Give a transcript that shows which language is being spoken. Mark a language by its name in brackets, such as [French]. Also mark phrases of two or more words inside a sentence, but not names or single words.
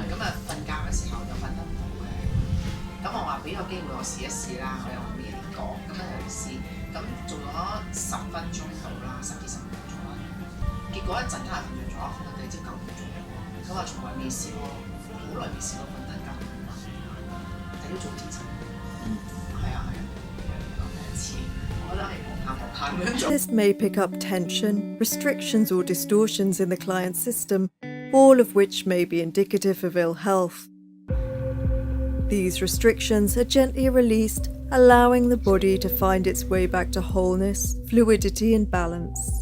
[Cantonese] 咁啊，瞓覺嘅時候就瞓得唔好嘅。咁我話俾個機會我試一試啦，我又冇嘢講，咁樣去試，咁做咗10分鐘到啦，10至15分鐘啦。結果一陣間瞓着咗，瞓到第朝9點鐘。佢話從來未試過，好耐未試過瞓得咁晚，但要做檢查。係啊，第1次，我覺得係學下咁樣做。 [English] This may pick up tension, restrictions or distortions in the client's system, all of which may be indicative of ill health. These restrictions are gently released, allowing the body to find its way back to wholeness, fluidity and balance.